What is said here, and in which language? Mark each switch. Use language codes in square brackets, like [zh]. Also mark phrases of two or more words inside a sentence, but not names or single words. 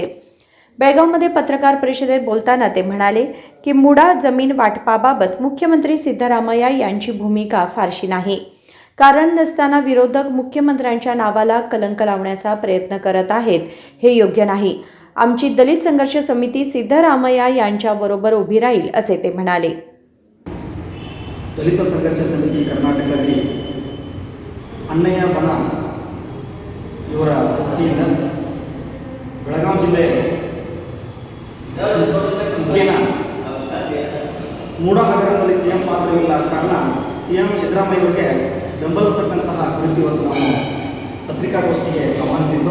[mr] बेळगावमध्ये पत्रकार परिषदेत बोलताना ते म्हणाले की मुडा जमीन वाटपाबाबत मुख्यमंत्री सिद्धरामय्या यांची भूमिका फारशी नाही. कारण नसताना विरोधक मुख्यमंत्र्यांच्या नावाला कलंक लावण्याचा प्रयत्न करत आहेत, हे योग्य नाही. आमची दलित संघर्ष समिती सिद्धरामय्या यांच्याबरोबर उभी राहील, असे ते म्हणाले. [kn] दलित संघर्ष समिತಿ ಕರ್ನಾಟಕದಲ್ಲಿ ಅಣ್ಣಯ್ಯ ಬಣ ಇವರ ವತಿಯಿಂದ ಬೆಳಗಾವಿ ಜಿಲ್ಲೆ ಮುಖೇನ ಮೂಡಾ ಹಗರಣದಲ್ಲಿ ಸಿಎಂ ಪಾತ್ರವಿಲ್ಲ ಕಾರಣ ಸಿಎಂ ಸಿದ್ದರಾಮಯ್ಯ ಅವರಿಗೆ ಬೆಂಬಲಿಸತಕ್ಕಂತಹ ಕುರಿತು ಇವತ್ತು ನಾವು ಪತ್ರಿಕಾಗೋಷ್ಠಿಗೆ ಆಹ್ವಾನಿಸಿದ್ದು.